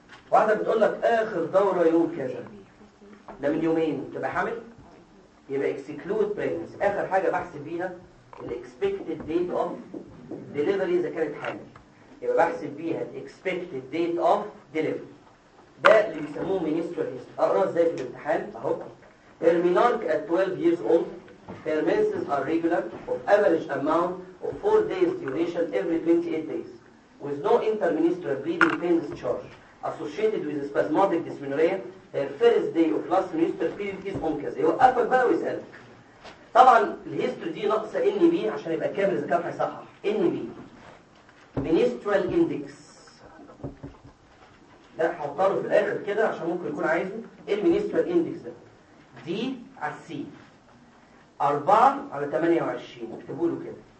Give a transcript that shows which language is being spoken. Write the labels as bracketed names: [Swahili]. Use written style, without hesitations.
[Arabic] واحده بتقول لك اخر دوره يوم كذا، ده من يومين تبقى حامل، يبقى [English] Exclude pregnancy. [Arabic] اخر حاجه بحسب بيها [English] الاكسبكتد date of delivery [Arabic] اذا كانت حامل، يبقى بحسب بيها الاكسبكتد ديت اوف ديليفري. ده اللي بيسموه مينيسترو هيست. اقرا ازاي في الامتحان اهو. [English] المينارك at 12 years old. Her menses are regular of average amount of 4 days duration every 28 days with no intermenstrual bleeding pain discharge associated with spasmodic dysmenorrhea. Her first day of last menstrual period is onkaz. [Arabic] يوقفك بقى ويسأل. طبعا الهيستوري دي ناقصه ان بي عشان يبقى كامل اذا كان هيصحح. ان بي منسترال اندكس ده هحطه في الاخر كده عشان ممكن يكون عايزه. المنسترال اندكس ده دي على سي 4 على 28 اكتبوا له كده.